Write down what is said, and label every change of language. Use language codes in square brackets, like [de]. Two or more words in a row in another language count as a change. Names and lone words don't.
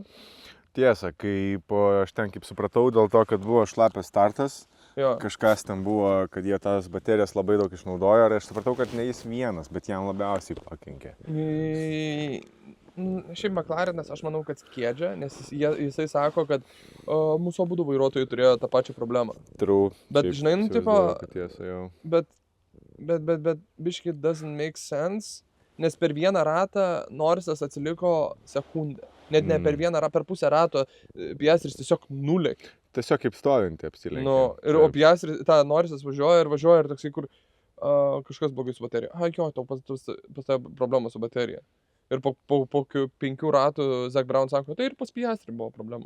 [lt] Tiesa, aš ten kaip supratau, dėl to, kad buvo šlapias startas, kažkas ten buvo, kad jie tas baterijas labai daug išnaudojo ir aš supratau, kad ne jis vienas, bet jam labiausiai pakenkė. Šiaip McLarenas, aš manau, kad skiedžia, nes jisai sako, kad mūsų abudu vairuotojai turėjo tą pačią problemą. True. Bet žinai, nu, tipo, tiesa, jau. Bet biški [en] doesn't make sense, [lt] nes per vieną ratą Norrisas atsiliko sekundę. Net ne per vieną ratą, per pusę rato Piastris tiesiog nulėkė. Tiesiog kaip stovinti apsilenkė. Nu, ir o Piastris, Norrisas važiuoja ir toksai, kur kažkas blogai su baterija. Jo, tau pas problema su baterija. Ir po 5 ratų Zak Brown sako, tai ir pas Piastrį buvo problema.